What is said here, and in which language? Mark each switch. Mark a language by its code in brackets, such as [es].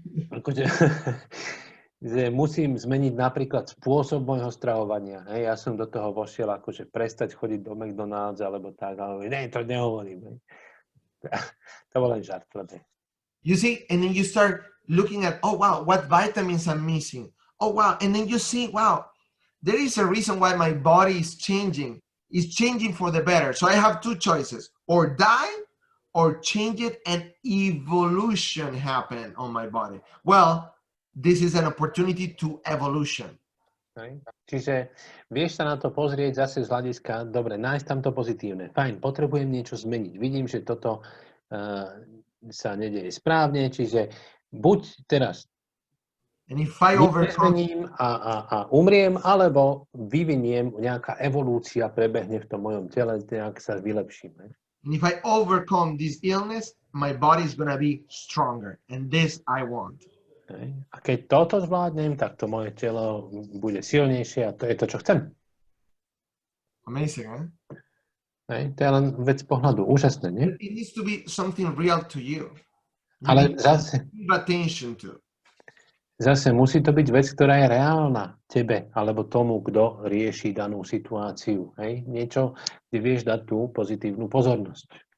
[sk] Akože, že musím zmeniť napríklad spôsob môjho stravovania. Hej, ja som do toho vošiel, akože prestať chodiť do McDonald's alebo tak, ale ne, to nehovorím. Hej. To bol len žart. [en] You see, and then you start looking at, oh wow, what vitamins I'm missing. Oh wow, and then you see, wow, there is a reason why my body is changing. It's changing for the better. So I have two choices, or die or change it and evolution happen on my body? Well, this is an opportunity to evolution. [sk] Čiže vieš sa na to pozrieť zase z hľadiska, dobre, nájsť tam to pozitívne. Fajn, potrebujem niečo zmeniť. Vidím, že toto sa nedeje správne, čiže buď teraz nezmením a umriem, alebo vyviniem, nejaká evolúcia prebehne v tom mojom tele, nejak sa vylepším. [en] And if I overcome this illness, my body is going to be stronger. And this I want. [sk] A keď toto zvládnem, tak to moje telo bude silnejšie a to je to, čo chcem. [en] Amazing, eh? [sk] To je len vec pohľadu. Úžasné, nie? [en] It needs to be something real to you. [sk] Ale zase, [en] Give attention to. [sk] zase musí to byť vec, ktorá je reálna tebe alebo tomu, kto rieši danú situáciu. Hej? Niečo, kde vieš dať tú pozitívnu pozornosť.